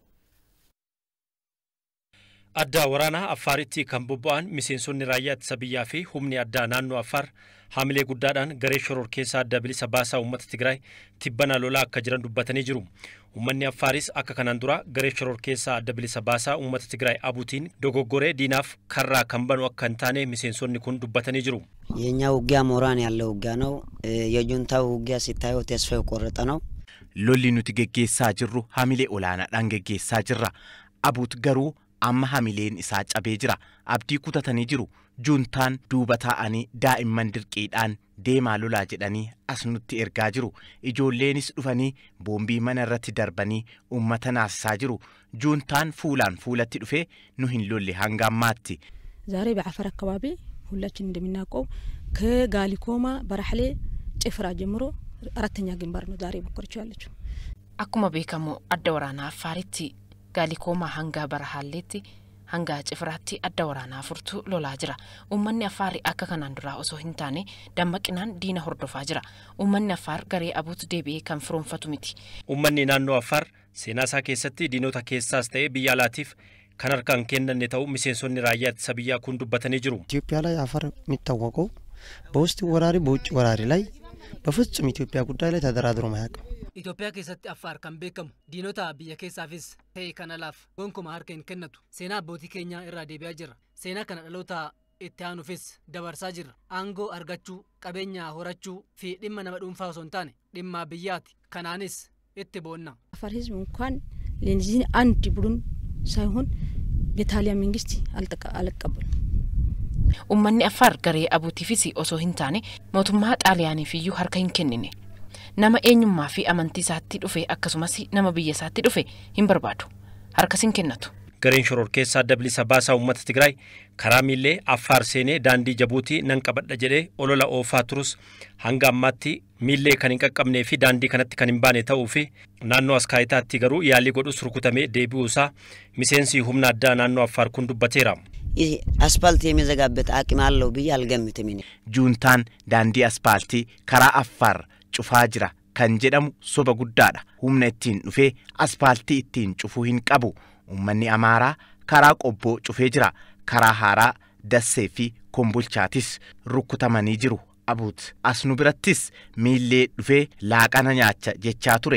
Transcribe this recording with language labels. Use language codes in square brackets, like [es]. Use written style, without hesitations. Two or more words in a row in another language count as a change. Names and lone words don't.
[om] Adda waraanaa Affaaritti kan bobba'an miseensonni raayyaa ittisa biyyaa fi humni addaa naannoo Affaar haamilee guddaadhaan garee shororkeessaa adda bilisa baasaa uummata Tigraay tibbana lolaa akka jiran dubbatanii jiru. Uummanni Affaaris akka kanaan dura garee shororkeessaa adda bilisa baasaa uummata Tigraay abuutiin dogoggoree diinaaf karraa kan banu akka hin taane miseensonni kun dubbatanii jiru. [am] የኛ ውጊያ ሞራን ያለው ውጊያ ነው። የጁንታው ውጊያ ሲታየው ተስፋ የቆረጠ ነው። [om] ሎሊ nuti geggeessaa jirru hamilee olaanaadhaan geggeessaa jirra. Abuut garuu amma hamileen isaa cabee jira. Abdii kutatanii jiru. Juntaan duuba taa'anii daa'imman dirqiidhaan deemaa lolaa jedhanii as nutti ergaa jiru. Ijoolleenis dhufanii boombii mana irratti darbanii uummata naasisaa jiru. Juntaan fuulaan fuulatti dhufee nu hin lolle hanga ammaatti. [am] ዛሬ በአፋር አካባቢ ሁላችን እንደምናውቀው ከጋሊኮማ በራህሌ ጭፍራ ጀምሮ አራተኛ ግንባር ነው ዛሬ በኮርቹ ያለችው። [om] Akkuma beekamu adda waraanaa Affaaritti Gaalikoomaa hanga Barahaalleetti hanga Cifraatti adda waraanaa furtuu lolaa jira. Uummanni Affaar akka kanaan duraa osoo hin taane dammaqinaan diina hordofaa jira. Uummanni Affaar garee abuutu deebi'ee kan firoomfatu miti. Uummanni naannoo Affaar seenaa isaa keessatti diinota keessaas ta'ee biyya alaatiif kan harkaan kennanne ta'uu miseensonni raayyaa ittisa biyyaa kun dubbatanii jiru. [am] ኢትዮጵያ ላይ አፋር የሚታወቀው በውስጥ ወራሪ በውጭ ወራሪ ላይ በፍጹም ኢትዮጵያ ጉዳይ ላይ ተደራድሮ ማያውቅም። [om] ኢትዮጵያ keessatti Affaar kan beekamu diinota biyya keessaafis ta'e kan alaaf gonkumaa harka hin kennatu. Seenaa abbootii keenyaa irraa deebi'aa jirra. Seenaa kana dhaloota itti aanuufis dabarsaa jirra. Aangoo argachuu, qabeenya horachuu fi dhimma nama dhuunfaa osoo hin taane dhimma biyyaati. Kanaanis itti boonna. [am] አፋር ህዝብ እንኳን ለዚህ አንድ ቡድን ሳይሆን የጣሊያን መንግስት አልተቀበለም። [om] Uummanni Affaar garee abuutiifis osoo hin taane mootummaa Xaaliyaaniif iyyuu harka hin kennine. Nama eenyummaa fi amantii isaatti dhufe akkasumas nama biyya isaatti dhufe hin barbaadu. Harkas hin kennatu. Gareen shororkeessaa Dabilisa Baasaa uummata Tigraay karaa miillee Affaar seenee daandii Jabuutii nan qabadha jedhee olola oofaa turus hanga ammaatti miillee kan hin qaqqabnee fi daandii kanatti kan hin baane ta'uu fi naannoo Askaayitaatti garuu yaalii godhus rukutamee deebi'uu isaa miseensi humna addaa naannoo Affaar kun dubbateera. [am] አስፓልት የሚዘጋበት አቅም አለው ብዬ አልገምትም። [om] Juntaan daandii aspaaltii karaa Affaar cufa jira kan jedhamu soba guddaadha. Humna ittiin dhufee aspaaltii ittiin cufuu hin qabu. Uummanni Amaaraa karaa qobboo cufee jira. Karaa haaraa Dassee fi Kombolchaatis rukutamanii jiru. Abuut as nu birattis miillee dhufee laaqana nyaacha jechaa ture.